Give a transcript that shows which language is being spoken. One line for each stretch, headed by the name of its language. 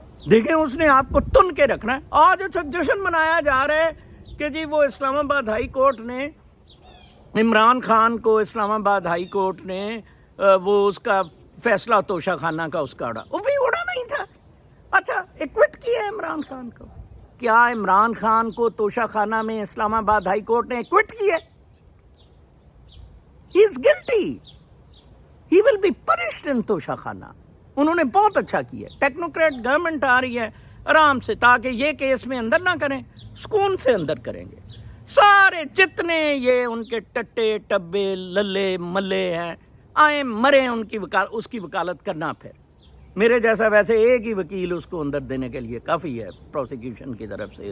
Urdu: دیکھیں اس نے آپ کو تن کے رکھنا ہے. آج اچھا جشن منایا جا رہا ہے کہ جی وہ اسلام آباد ہائی کورٹ نے عمران خان کو, اسلام آباد ہائی کورٹ نے وہ اس کا فیصلہ توشہ خانہ کا اس کا وہ بھی اڑا نہیں تھا. اچھا ایکوٹ کیا ہے عمران خان کو. کیا عمران خان کو توشہ خانہ میں اسلام آباد ہائی کورٹ نے ایکوٹ کیا؟
English: He is guilty. He will be punished in Toshakhana.
Urdu: انہوں نے بہت اچھا کیا. ٹیکنوکریٹ گورنمنٹ آ رہی ہے آرام سے, تاکہ یہ کیس میں اندر نہ کریں, سکون سے اندر کریں گے. سارے جتنے یہ ان کے ٹٹے ٹبے للے ملے ہیں آئیں مرے, اس کی وکالت کرنا. پھر میرے جیسا ویسے ایک ہی وکیل اس کو اندر دینے کے لیے کافی ہے پروسیکیوشن کی طرف سے.